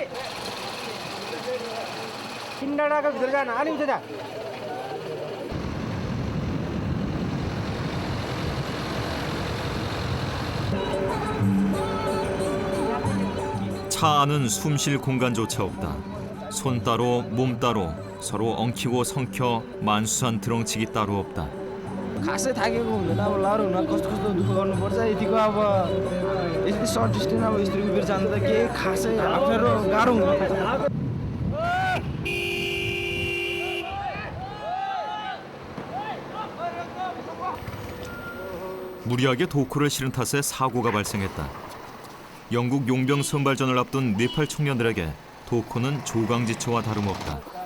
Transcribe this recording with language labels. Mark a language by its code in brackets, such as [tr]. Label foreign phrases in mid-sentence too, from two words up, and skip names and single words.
[ko] 차 안은 숨쉴 공간조차 없다. 손 따로 몸 따로 서로 엉키고 성켜 만수산 드렁치기 따로 없다. [ne] खासै थाकेको हुँदैन अब लहर हुन कस्तो कस्तो दुःख गर्नुपर्छ यतिको अब यति [en] short distance [ne] अब यस्तो उभिएर जानु त केही खासै अप्ठ्यारो गाह्रो हुँदैन [ko] 무리하게 도코를 실은 탓에 사고가 발생했다. 영국 용병 선발전을 앞둔 네팔 청년들에게 도코는 조강지처와 다름없다.